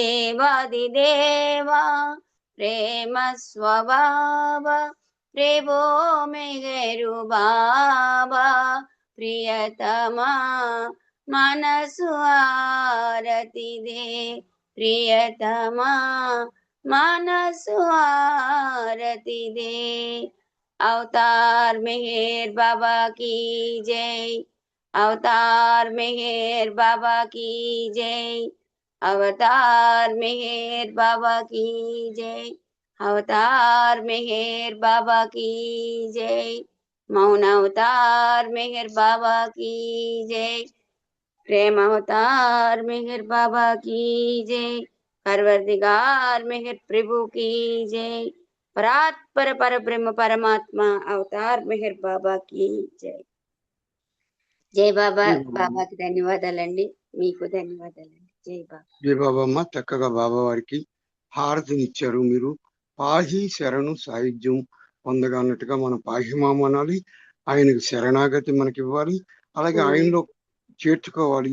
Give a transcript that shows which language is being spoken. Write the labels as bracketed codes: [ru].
[te] దేవాదిదేవా ప్రేమ స్వభావ ప్రేమో మెహరు బాబా ప్రియతమా మనసు ఆరతి దే ప్రియతమా మనసు ఆరతి దే। [hi] अवतार मेहर बाबा की जय अवतार मेहर बाबा की जय अवतार मेहर बाबा की जय अवतार मेहर बाबा की जय मौन अवतार मेहर बाबा की जय प्रेम अवतार मेहर बाबा की जय परवरदिगार मेहर प्रभु की जय परात्पर पर ब्रह्म परमात्मा अवतार मेहर बाबा की जय। जय बाबा बाबा की [te] ధన్యవాదాలండి మీకు ధన్యవాదాలండి జై బాబా। జై బాబా అమ్మ. చక్కగా బాబా వారికి హారతినిచ్చారు. మీరు పాహి శరణు సాయుధ్యం పొందగా అన్నట్టుగా మనం పాహిమామ అనాలి, ఆయనకు శరణాగతి మనకి ఇవ్వాలి, అలాగే ఆయనలో చేర్చుకోవాలి.